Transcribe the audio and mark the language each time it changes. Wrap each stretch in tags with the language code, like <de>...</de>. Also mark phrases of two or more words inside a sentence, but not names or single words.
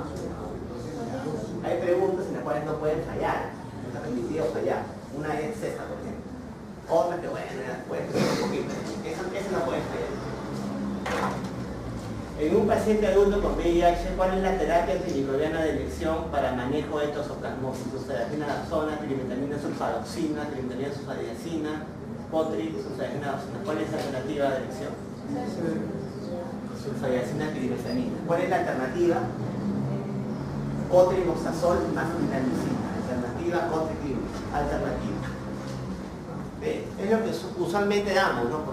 <es>Hay preguntas en las cuales no pueden fallar. No está permitido fallar. Una es esta, por ejemplo. Otra que bueno, puede ser un poquito. Esa no puede fallar. En un paciente adulto con VIH, ¿cuál es la terapia antimicrobiana de elección para manejo de tosoplasmosis? Sulfasalazona, trimetamina sulfadoxina, trimetamina sulfadiazina, Potrix, sulfadiazina. ¿Cuál es la alternativa de elección? Sulfadiazina, trimetamina. ¿Cuál es la alternativa? Cotrimoxazol más clindamicina. Alternativa, cotriclin. Alternativa. Es lo que usualmente damos, ¿no?</es>